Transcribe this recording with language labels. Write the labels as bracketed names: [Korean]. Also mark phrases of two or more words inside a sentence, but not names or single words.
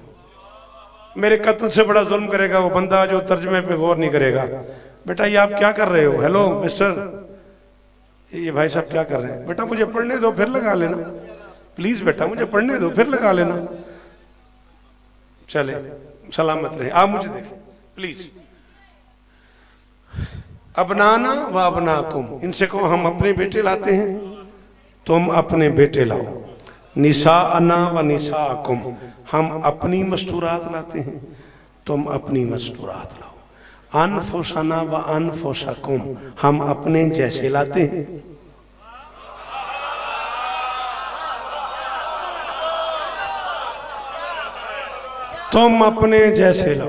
[Urdu] میرے قتل سے بڑا ظلم کرے گا وہ بندہ جو ترجمے پہ غور نہیں کرے گا. بیٹا یہ آپ کیا کر رہے ہو, [English] hello mister, [Urdu] یہ بھائی صاحب کیا کر رہے ہیں، بیٹا مجھے پڑھنے دو پھر لگا لینا، پلیز بیٹا مجھے پڑھنے دو پھر لگا لینا. چلے سلامت رہے، آپ مجھے دیکھیں پلیز. [Arabic] أبناءنا وأبناءكم, [Urdu] ان سے کہو ہم اپنے بیٹے لاتے ہیں، تم اپنے بیٹے لاؤ. [Arabic] نساءنا ونساءكم, [Urdu] ہم اپنی مستورات لاتے ہیں، تم اپنی مستورات لاؤ. [Arabic] أنفسنا وأنفسكم, [Urdu] ہم اپنے جیسے لاتے ہیں، تم اپنے جیسے لاؤ.